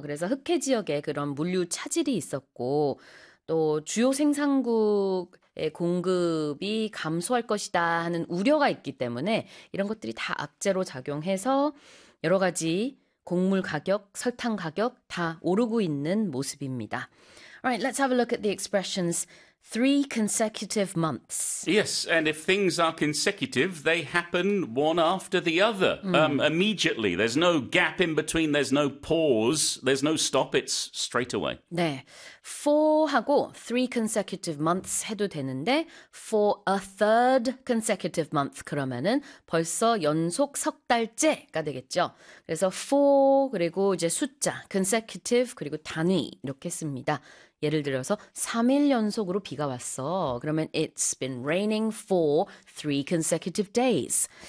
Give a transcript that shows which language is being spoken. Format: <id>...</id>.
<ko>그래서 흑해 지역에 그런 물류 차질이 있었고 또 주요 생산국의 공급이 감소할 것이다 하는 우려가 있기 때문에 이런 것들이 다 악재로 작용해서 여러 가지 곡물 가격, 설탕 가격 다 오르고 있는 모습입니다.</ko> <en>Alright, let's have a look at the expressions. Three consecutive months. Yes, and if things are consecutive, they happen one after the other, immediately. There's no gap in between, there's no pause, there's no stop, it's straight away.</en> <ko>네,</ko> <en>four</en> <ko>하고</ko> <en>three consecutive months</en> <ko>해도 되는데,</ko> <en>for a third consecutive month</en> <ko>그러면은 벌써 연속 석 달째가 되겠죠. 그래서</ko> <en>four</en> <ko>그리고 이제 숫자,</ko> <en>consecutive</en> <ko>그리고 단위 이렇게 씁니다. 예를 들어서 3일 연속으로 비가 왔어. 그러면</ko> <en>it's been raining for three consecutive days.</en>